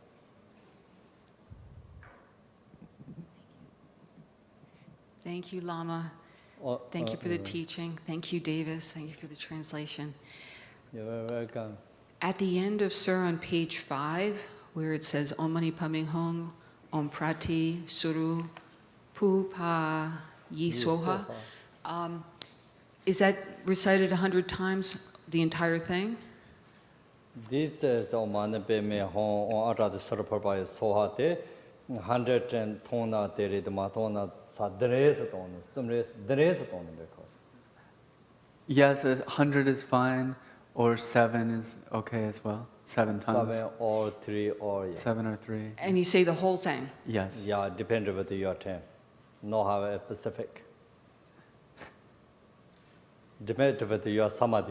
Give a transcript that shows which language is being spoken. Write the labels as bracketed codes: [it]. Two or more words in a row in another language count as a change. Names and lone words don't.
[en] Thank you, Lama. Thank you for the teaching. Thank you, Davis. Thank you for the translation. You are welcome. At the end of Sur on page 5, where it says [sa] Om Mani Padme Hum, Om Prati Suru Pu Pa Yi Soha, [en] is that recited 100 times, the entire thing? This is [sa] Om Mani Padme Hum on Arad Sarapapa Sohate 100 and Tona Terid Matona Sadres ton, Sumres Dres ton record. [en] Yes, 100 is fine, or 7 is okay as well. 7 times. 7 or 3 or yeah. 7 or 3. And you say the whole thing? Yes. Yeah, depends on your time. No have a specific. Depends on your samadhi,